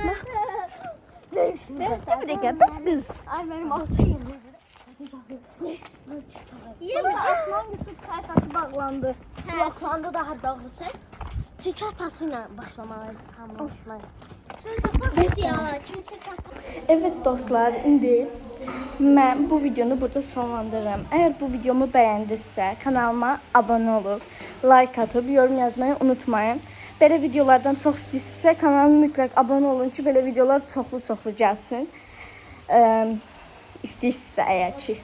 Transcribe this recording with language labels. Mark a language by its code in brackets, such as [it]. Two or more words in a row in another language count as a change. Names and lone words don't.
[tr] Ne işte? Bir dakika bak kız. Ay benim altı yemin. Yeni Aslan YouTube sayfası bağlandı. Bloklandı daha doğrusu. Çünkü hatasıyla başlamalıyız anlaşmaya. [az] Evet dostlar, indi mən bu videonu burada sonlandırıram. [tr] Eğer bu videomu bəyəndinizsə, kanalıma abone olub, like atıp, yorum yazmayı unutmayın. [az] Belə videolardan çox istəyirsinizsə, kanalıma mütləq abone olun ki, belə videolar çoxlu gəlsin. İstəyirsinizsə əgər ki.